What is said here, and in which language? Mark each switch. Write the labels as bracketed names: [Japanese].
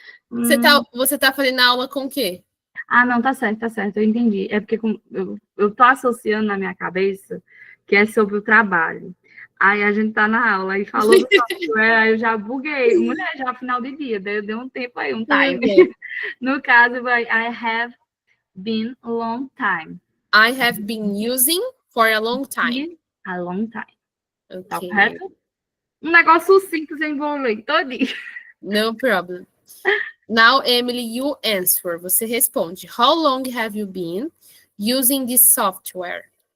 [Portuguese] Você tá fazendo aula com o quê? Ah, não, tá certo, eu entendi. É porque eu tô associando na minha cabeça que é sobre o trabalho. Aí a gente tá na aula e falou do software, aí eu já buguei. Mulher, já final de dia, deu um tempo aí, um time. No caso, [English] I have been a long time. I have been using for a long time. A long time. Okay. [Portuguese] Tá correto? Um negócio sucinto sem volume, todinho. [English] No problem. Now, Emily, you answer. [Portuguese] Você responde. [English] How long have you been using this software?